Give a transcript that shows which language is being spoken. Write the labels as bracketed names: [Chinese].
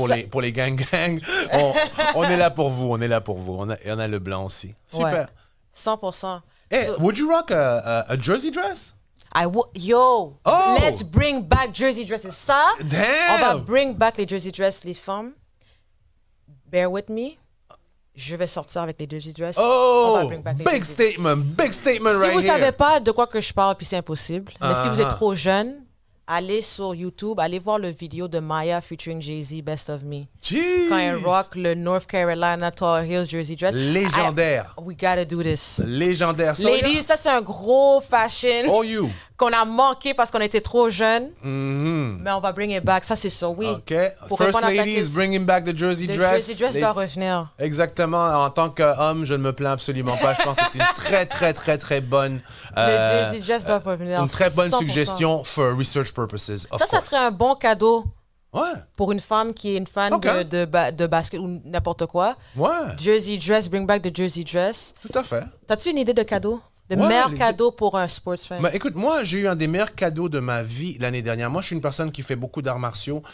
[French] Pour les gang. On est là pour vous, on est là pour vous. On a le blanc aussi. Super. 100%. [English] Hey, would you rock a jersey dress? Let's bring back jersey dresses. [French] Ça, [English] Damn. [French] on va [English] bring back [French] les jersey dresses, les femmes. [English] Bear with me. [French] Je vais sortir avec les jersey dresses. On va [English] bring back [French] les [English] big statement right here. [French] Si vous savez pas de quoi que je parle, puis c'est impossible. Mais si vous êtes trop jeune, allez sur YouTube, allez voir le vidéo de Maya featuring Jay-Z, Best of Me. [English] Jeez. [French] Quand elle rock le North Carolina Tar Heels jersey dress. Légendaire. [English] We gotta do this. [French] Légendaire. [English] Ladies, [French] ça c'est un gros fashion. [English] Oh, you. [French] Qu'on a manqué parce qu'on était trop jeunes. Mais on va [English] bring it back, [French] ça c'est sûr, oui. [English] OK. First ladies, bringing back the jersey dress. [French] Le jersey dress doit revenir. Exactement. En tant qu'homme, je ne me plains absolument pas. Je pense que c'est une très bonne... le jersey dress doit revenir. Une très bonne 100%. [English] suggestion for research purposes, of [French] ça [English] course. [French] serait un bon cadeau. Ouais. Pour une femme qui est une fan de basket ou n'importe quoi. Ouais. [English] Jersey dress, bring back the jersey dress. [French] Tout à fait. T'as-tu une idée de cadeau? Le meilleur cadeau pour un sports fan? Ben, écoute, moi, j'ai eu un des meilleurs cadeaux de ma vie l'année dernière. Moi, je suis une personne qui fait beaucoup d'arts martiaux.